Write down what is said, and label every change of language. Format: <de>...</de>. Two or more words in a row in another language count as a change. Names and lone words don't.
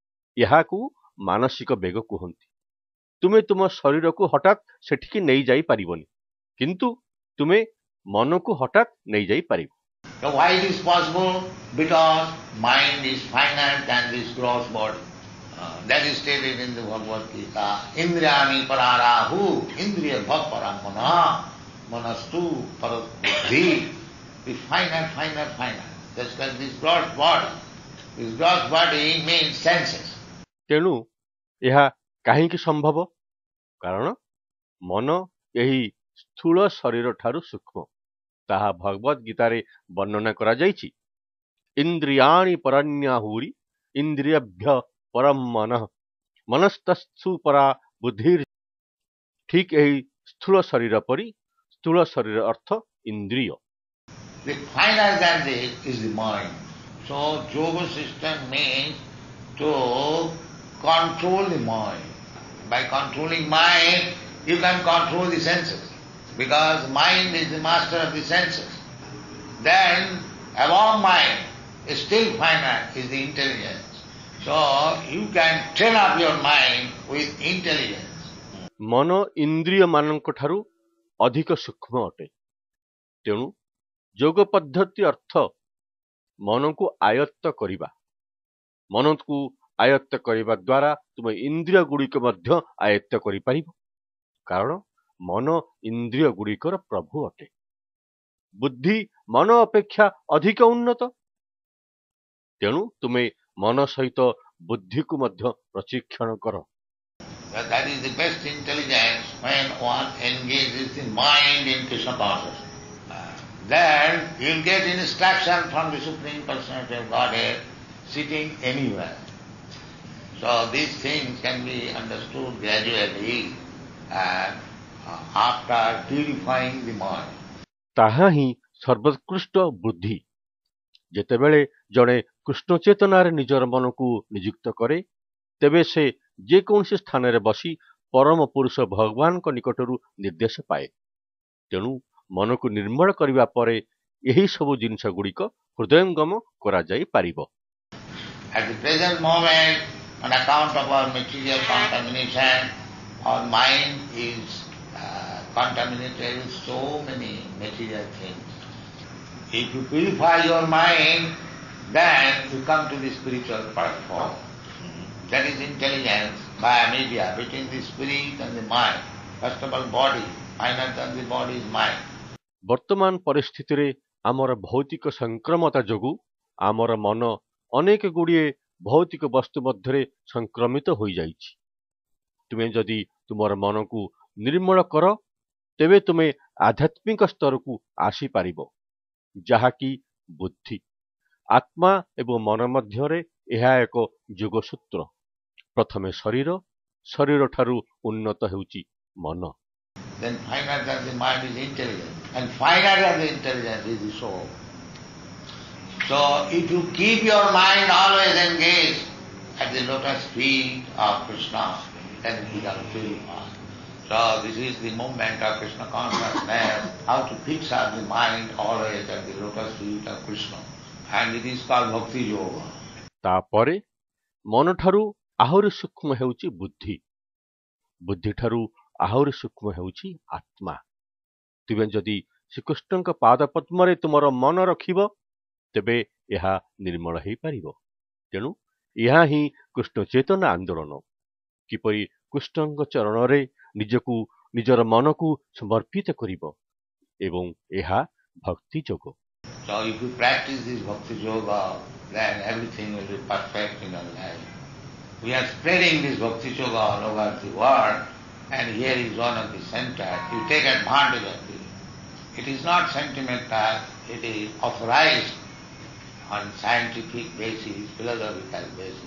<or>ଏହାକୁ ମାନସିକ ବେଗ କୁହନ୍ତି। ତୁମେ ତୁମ ଶରୀରକୁ ହଠାତ୍ ସେଠିକି ନେଇଯାଇ ପାରିବନି, କିନ୍ତୁ ତୁମେ ମନକୁ ହଠାତ୍ ନେଇଯାଇ ପାରିବ।</or> <en>So why it is possible? Because mind is finite than this gross body. That is stated in the Bhagavad Gita.</en> <sa>इन्द्रियाणि पराण्याहुः इन्द्रियेभ्यः परं मनः मनसस्तु परा बुद्धिः.</sa> <en>Is finite. Just like this gross body. This gross body means senses.</en> <or>ତେଣୁ ଏହା କାହିଁକି ସମ୍ଭବ? କାରଣ ମନ ଏହି ସ୍ଥୂଳ ଶରୀର ଠାରୁ ସୂକ୍ଷ୍ମ। ତାହା ଭଗବଦ୍ ଗୀତାରେ ବର୍ଣ୍ଣନା କରାଯାଇଛି।</or> <sa>ଇନ୍ଦ୍ରିୟାଣି ପରାନ୍ୟାହୁରି ଇନ୍ଦ୍ରିୟଭ୍ୟ ପରମ ମନଃ ମନସ୍ତସ୍ଥୁ ପରା ବୁଦ୍ଧିର୍।</sa> <or>ଠିକ୍ ଏହି ସ୍ଥୂଳ ଶରୀର ପରି ସ୍ଥୂଳ ଶରୀର ଅର୍ଥ ଇନ୍ଦ୍ରିୟ।</or> <en>The finer than this is the mind. So yoga system means to control the mind. By controlling mind, you can control the senses. Because mind is the master of the senses. Then above mind is still finer is the intelligence. So you can train up your mind with intelligence.</en> <or>ମନ ଇନ୍ଦ୍ରିୟ ମାନଙ୍କ ଠାରୁ ଅଧିକ ସୂକ୍ଷ୍ମ ଅଟେ। ତେଣୁ ଯୋଗ ପଦ୍ଧତି ଅର୍ଥ ମନକୁ ଆୟତ୍ତ କରିବା। ମନକୁ ଆୟତ୍ତ କରିବା ଦ୍ୱାରା ତୁମେ ଇନ୍ଦ୍ରିୟ ଗୁଡ଼ିକ ମଧ୍ୟ ଆୟତ୍ତ କରିପାରିବ। କାରଣ ମନ ଇନ୍ଦ୍ରିୟ ଗୁଡ଼ିକର ପ୍ରଭୁ ଅଟେ। ବୁଦ୍ଧି ମନ ଅପେକ୍ଷା ଅଧିକ ଉନ୍ନତ। ତେଣୁ ତୁମେ ମନ ସହିତ ବୁଦ୍ଧିକୁ ମଧ୍ୟ ପ୍ରଶିକ୍ଷଣ କର।</or> <en>That is the best intelligence when one engages the mind in Krishna consciousness. Then you will get instruction from the Supreme Personality of Godhead sitting anywhere. So these things can be understood gradually and after purifying the mind.</en> <or>ତାହା ହିଁ ସର୍ବୋତ୍କୃଷ୍ଟ ବୁଦ୍ଧି। ଯେତେବେଳେ ଜଣେ କୃଷ୍ଣ ଚେତନାରେ ନିଜର ମନକୁ ନିଯୁକ୍ତ କରେ, ତେବେ ସେ ଯେକୌଣସି ସ୍ଥାନରେ ବସି ପରମ ପୁରୁଷ ଭଗବାନଙ୍କ ନିକଟରୁ ନିର୍ଦ୍ଦେଶ ପାଏ। ତେଣୁ ମନକୁ ନିର୍ମଳ କରିବା ପରେ ଏହି ସବୁ ଜିନିଷ ଗୁଡ଼ିକ ହୃଦୟଙ୍ଗମ କରାଯାଇପାରିବ।</or> <en>At the present moment, on account of our material contamination, our mind is contaminated with so many material things. If you purify your mind, then you come to the spiritual platform. That is intelligence by media between the spirit and the mind. First of all, body. Finer than the body is mind.</en> <or>ବର୍ତ୍ତମାନ ପରିସ୍ଥିତିରେ ଆମର ଭୌତିକ ସଂକ୍ରମତା ଯୋଗୁଁ ଆମର ମନ ଅନେକ ଗୁଡ଼ିଏ ଭୌତିକ ବସ୍ତୁ ମଧ୍ୟରେ ସଂକ୍ରମିତ ହୋଇଯାଇଛି। ତୁମେ ଯଦି ତୁମର ମନକୁ ନିର୍ମଳ କର, ତେବେ ତୁମେ ଆଧ୍ୟାତ୍ମିକ ସ୍ତରକୁ ଆସିପାରିବ, ଯାହାକି ବୁଦ୍ଧି। ଆତ୍ମା ଏବଂ ମନ ମଧ୍ୟରେ ଏହା ଏକ ଯୋଗସୂତ୍ର। ପ୍ରଥମେ ଶରୀର, ଶରୀର ଠାରୁ ଉନ୍ନତ ହେଉଛି ମନ।</or> <en>Then finer than the mind is intelligence, and finer than the intelligence is the soul. So if you keep your mind always engaged at the lotus feet of Krishna, then it becomes purified. So this is the movement of Krishna consciousness, how to fix up the mind always at the lotus feet of Krishna. And it is called Bhakti Yoga.</en> <or>ତାପରେ ମନଠାରୁ ଆହୁରି ସୂକ୍ଷ୍ମ ହେଉଛି ବୁଦ୍ଧି। ବୁଦ୍ଧିଠାରୁ ଆହୁରି ସୂକ୍ଷ୍ମ ହେଉଛି ଆତ୍ମା। ତୁମେ ଯଦି ଶ୍ରୀକୃଷ୍ଣଙ୍କ ପାଦପଦ୍ମରେ ତୁମର ମନ ରଖିବ, ତେବେ ଏହା ନିର୍ମଳ ହୋଇପାରିବ। ତେଣୁ ଏହା ହିଁ କୃଷ୍ଣ ଚେତନା ଆନ୍ଦୋଳନ। କିପରି କୃଷ୍ଣଙ୍କ ଚରଣରେ ନିଜକୁ ନିଜର ମନକୁ ସମର୍ପିତ କରିବ, ଏବଂ ଏହା ଭକ୍ତି ଯୋଗ।</or> <en>So if you practice this Bhakti Yoga, then everything will be perfect in your life. We are spreading this Bhakti Yoga all over the world, and here is one of the centers. You take advantage of it. It is not sentimental, it is authorized on scientific basis, philosophical basis.</en>